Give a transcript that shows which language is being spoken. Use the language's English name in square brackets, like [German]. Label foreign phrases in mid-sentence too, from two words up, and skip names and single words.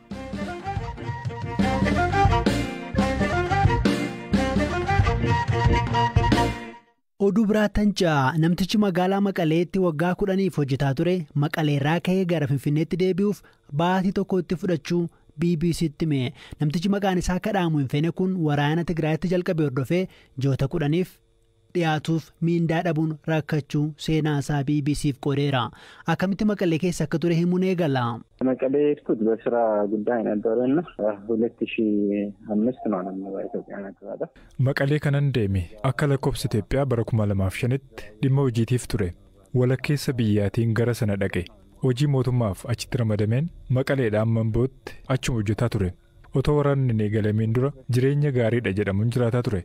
[Oromo] Oduu biraatan ja'a namtichi magaalaa Maqaleetti waggaa 10 hojjetaa ture Maqaleerraa ka'ee gara Finfinneetti deebi'uuf baatii tokko itti fudhachuu BBC'tti hime. Namtichi maqaan isaa kadhaamu hin feene kun waraana Tigraayitti jalqabee hordofee ji'oota 10f dhiyaatuuf miindaa dhabuun rakkachuu seenaa isaa BBC'f qoodeera. Akkamitti Maqalee keessa akka ture himuun eegala. Maqalee irratti [Amharic] በስራ ጉዳይ ነበርና 2005 ነው በኢትዮጵያ ነበር. [Oromo] Maqalee kanan deeme akka lakkoofsa Itoophiyaa bara 2005tti dhimma hojiitiif ture. Walakkeessa biyyaatiin gara sana dhaqe. Hojii mootummaaf achitti ramadameen Maqaleedhaan Mambootti achuma hojjetaa ture. Otoo waraanni hin eegalameen dura jireenya gaariidha jedhamuun jiraataa ture.